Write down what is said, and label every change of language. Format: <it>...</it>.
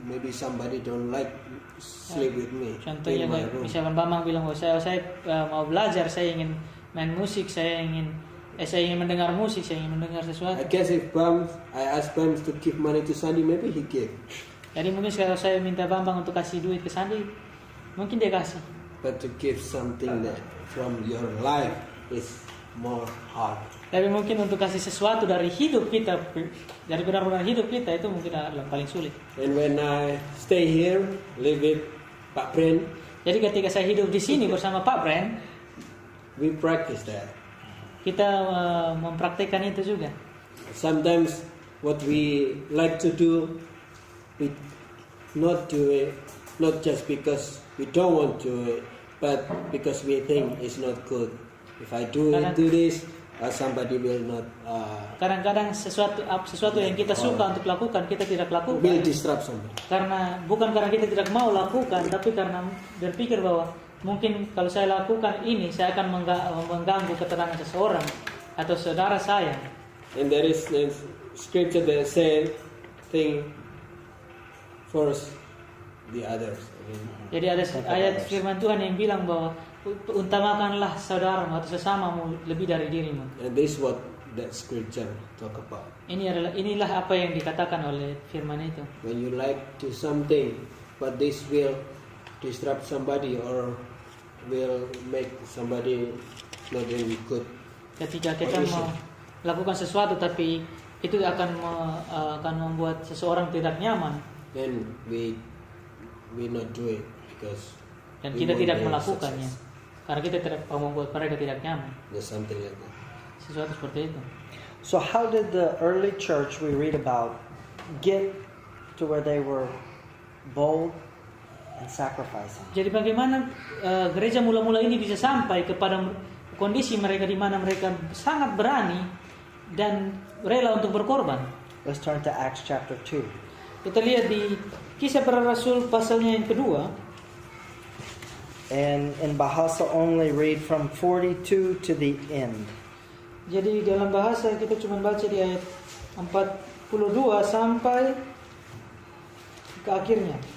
<en>Maybe somebody don't like sleep with me.</en> <id>Contohnya misalkan Bambang bilang bahwa saya mau belajar, saya ingin main musik, saya ingin mendengar musik, saya ingin mendengar sesuatu.</id> <en>I guess if I ask Bam to give money to Sandy, maybe he give.</en> <id>Jadi mungkin kalau saya minta Bambang untuk kasih duit ke Sandy, mungkin dia kasih.</id> <en>But to give something that from your life is more hard.</en> <id>Tapi mungkin untuk kasih sesuatu dari hidup kita, dari benar-benar hidup kita, itu mungkin adalah paling sulit.</id> <en>And when I stay here, live with Pak Bren.</en> <id>Jadi ketika saya hidup di sini bersama Pak Bren,</id> <en>we practice that.</en> <id>Kita mempraktikkan itu juga.</id> <en>Sometimes what we like to do, we not do it, not just because we don't want to do it, but because we think it's not good. If I do this, somebody will not.</en> <id>Kadang-kadang sesuatu yang kita suka untuk lakukan, kita tidak lakukan.</id> <en>Will disrupt somebody.</en> <id>Bukan karena kita tidak mau lakukan, tapi karena berpikir bahwa mungkin kalau saya lakukan ini, saya akan mengganggu ketenangan seseorang atau saudara saya.</id> <en>And there is scripture that say, "Think first the others."</en> <id>Jadi ada ayat firman Tuhan yang bilang bahwa utamakanlah saudaramu atau sesamamu lebih dari dirimu.</id> <en>And this is what that scripture talk about.</en> <id>Inilah apa yang dikatakan oleh firman itu.</id> <en>When you like to something, but this will disrupt somebody or will make somebody not in good.</en> <id>Ketika kita melakukan sesuatu tapi itu akan membuat seseorang tidak nyaman,</id> <en>Then we not do it because</en> <id>dan</id> <en>we</en> <id>kita</id> <en>want</en> <id>tidak</id> <en>their</en> <id>melakukannya</id> <en>success.</en> <id>karena kita tidak mau membuat mereka tidak nyaman.</id> <en>There's something like that.</en> <id>Sesuatu seperti itu.</id> <en>So how did the early church we read about get to where they were bold and sacrificing?</en> <id>Jadi bagaimana gereja mula-mula ini bisa sampai kepada kondisi mereka di mana mereka sangat berani dan rela untuk berkorban?</id> <en>Let's turn to Acts chapter 2.</en> <id>Kita lihat di Kisah Para Rasul pasalnya yang kedua.</id> <en>And in Bahasa only read from 42 to the end.</en> <id>Jadi dalam bahasa kita cuma baca di ayat 42 sampai ke akhirnya.</id>